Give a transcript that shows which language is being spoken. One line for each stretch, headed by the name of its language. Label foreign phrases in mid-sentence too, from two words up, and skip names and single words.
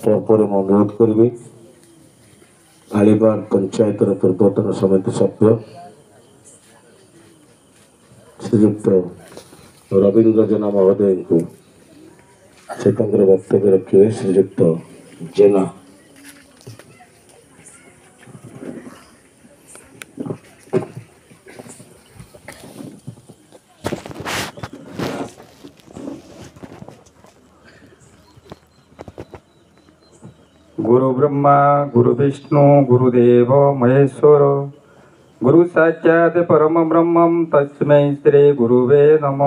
Odia: ପରେ ମୁଁ ଅନୁରୋଧ କରିବି ଆଳିବାଗ ପଞ୍ଚାୟତର ପୂର୍ବତନ ସମିତି ସଭ୍ୟ ଶ୍ରୀଯୁକ୍ତ ରବୀନ୍ଦ୍ର ଜେନା ମହୋଦୟଙ୍କୁ ସେ ତାଙ୍କର ବକ୍ତବ୍ୟ ରଖିବେ। ଶ୍ରୀଯୁକ୍ତ ଜେନା।
Sanskrit: गुरु ब्रह्मा गुरु विष्णु गुरुदेव महेश्वर गुरु साक्षात् परम ब्रह्मं तस्मै श्री गुरुवे नमः।